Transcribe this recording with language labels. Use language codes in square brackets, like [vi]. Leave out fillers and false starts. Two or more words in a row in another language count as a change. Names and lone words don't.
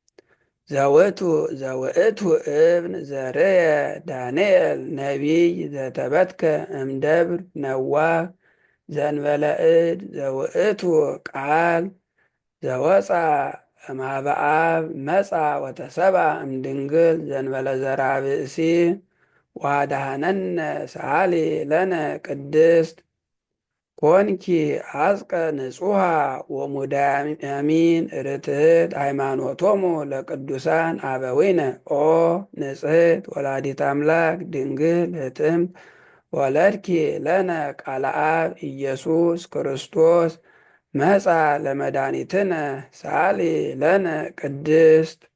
[gez] ዘውእቱ እብን ዘርየ ዳንኤል ነቢይ ዘተበትከ እምደብር ነዋህ ዘንበለ እድ ዘውእቱ ቃል ዘወፃ እምኀበ አብ መፃ ወተሰብአ እምድንግል ዘንበለ ዘርአ ብእሲ ወአድኀነነ ሰአሊ ለነ ቅድስት ኮንኪ ዐጽቀ ንጹሐ ወሙዳየ አሚን ርትዕት ሃይማኖቶሙ ለቅዱሳን አበዊነ ኦ ንጽሕት ወላዲተ አምላክ ድንግል ህጥምት ወለድኪ ለነ ቃለ አብ ኢየሱስ ክርስቶስ መጻ ለመድኃኒትነ ሰአሊ ለነ ቅድስት